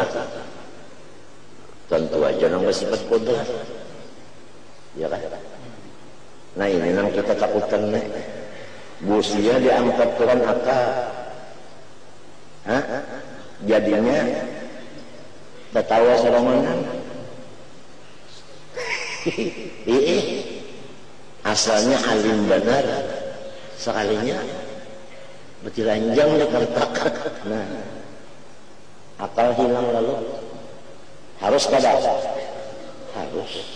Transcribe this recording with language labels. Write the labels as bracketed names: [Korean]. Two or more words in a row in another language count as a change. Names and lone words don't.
[Banjar] Tentu aja nang bersifat bodoh. Ya kan? Nah ini yang kita takutkan nih. Busia diangkat Tuhan akal. Jadinya tertawa serongan. Asalnya alim benar, sekalinya betilanjang dikertakan. Nah, akal hilang lalu. Harus kada? Harus.